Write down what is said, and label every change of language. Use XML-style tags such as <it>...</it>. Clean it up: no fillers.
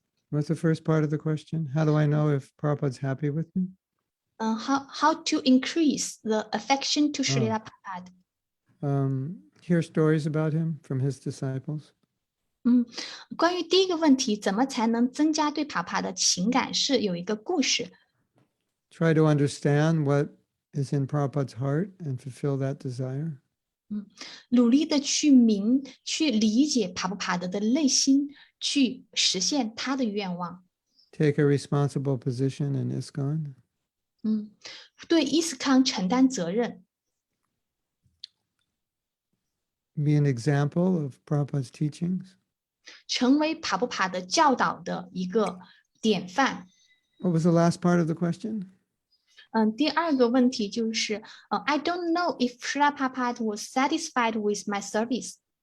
<en>What's the first part of the question? How do I know if Prabhupada's happy with me? How to increase the affection to Srila Prabhupada? Hear stories about him from his disciples.</en> <zh>关于第一个问题，怎么才能增加对帕帕的情感？是有一个故事。</zh> <en>Try to understand what is in Prabhupada's heart and fulfill that desire.</en> <zh>努力的去理解帕布帕德的内心，去实现他的愿望。</zh> <en>Take a responsible position in ISKCON.</en> <zh>对伊斯康承担责任。</zh> <en>Be an example of Prabhupada's teachings.</en> <zh>成为帕布帕德教导的一个典范。</zh> <en>What was the last part of the question?</en> <zh>第二个问题就是</zh> <en>I don't know if Srila Prabhupada was satisfied with my service.</en>